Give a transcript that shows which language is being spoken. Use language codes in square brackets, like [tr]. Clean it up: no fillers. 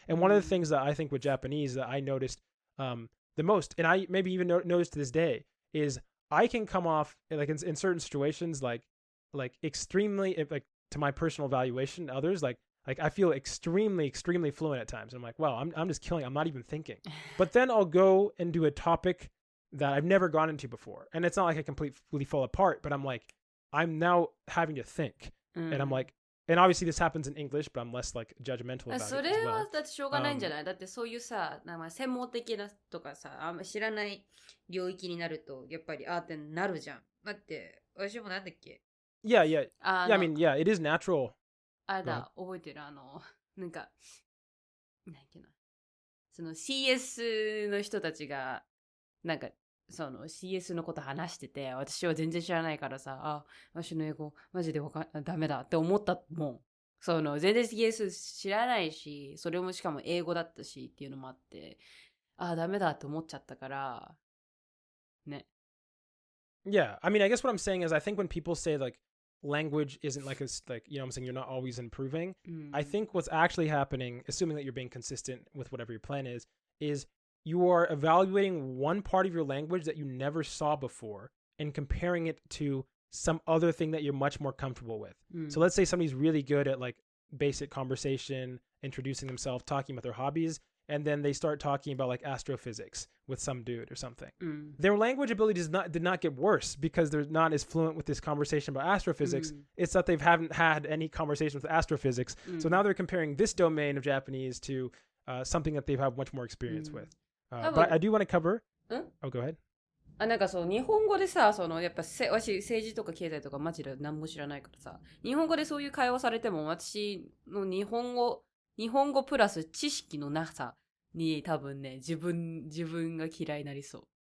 [en] And one of the things that I think with Japanese that I noticed the most, and I maybe even noticed to this day, is I can come off like in certain situations like extremely, like to my personal evaluation, others like I feel extremely fluent at times. I'm like, wow, I'm just killing. I'm not even thinking. But then I'll go and do a topic that I've never gone into before, and it's not like I completely fall apart, but I'm like, I'm now having to think, and I'm like, and obviously this happens in English, but I'm less like judgmental about it as well. [ja] それはだってしょうがないんじゃない？だってそういうさ、専門的なとかさ、あんま知らない領域になるとやっぱりってなるじゃん。だって私もなんだっけ？ [en] Yeah. I mean, yeah, it is natural. [ja] 覚えてるなんかなんだっけな、その CS の人たちがなんかその CS のこと話してて、私は全然知らないからさ、私の英語マジでダメだって思ったもん。全然 CS 知らないし、それもしかも英語だったしっていうのもあって、ダメだって思っちゃったからね。 [en] Yeah, I mean, I guess what I'm saying is I think when people say like language isn't like you know what I'm saying, you're not always improving, I think what's actually happening, assuming that you're being consistent with whatever your plan is you are evaluating one part of your language that you never saw before and comparing it to some other thing that you're much more comfortable with. So let's say somebody's really good at like basic conversation, introducing themselves, talking about their hobbies, and then they start talking about like astrophysics with some dude or something. Their language ability did not get worse because they're not as fluent with this conversation about astrophysics. It's that they haven't had any conversation with astrophysics. So now they're comparing this domain of Japanese to something that they've had much more experience with. But I do want to cover. Oh, go ahead. [ja] なんか日本語でさ、やっぱ私政治とか経済とかマジで何も知らないからさ、日本語でそういう会話されても私の日本語プラス知識のなさに多分ね、自分が嫌いになりそう。